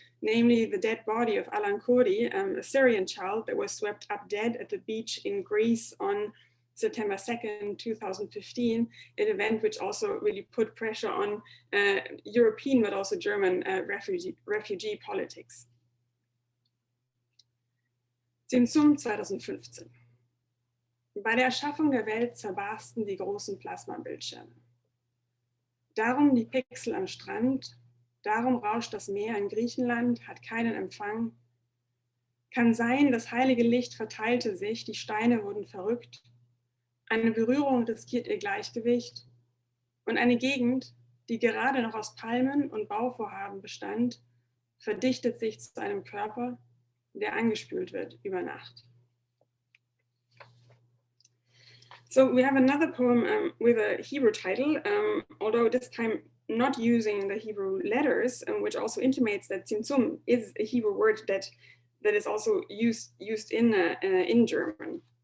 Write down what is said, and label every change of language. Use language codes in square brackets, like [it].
[en] namely the dead body of Alan Kurdi, a Syrian child that was swept up dead at the beach in Greece on September 2nd, 2015, an event which also really put pressure on European but also German refugee politics. [de] Zimzum 2015. Bei der Erschaffung der Welt zerbarsten die großen Plasmabildschirme. Darum die Pixel am Strand, darum rauscht das Meer in Griechenland, hat keinen Empfang. Kann sein, das heilige Licht verteilte sich, die Steine wurden verrückt. Eine Berührung riskiert ihr Gleichgewicht. Und eine Gegend, die gerade noch aus Palmen und Bauvorhaben bestand, verdichtet sich zu einem Körper, der angespült wird über Nacht. [en] So we have another poem with a Hebrew title, although this time not using the Hebrew letters, which also intimates that Zimzum is a Hebrew word that is also used in German.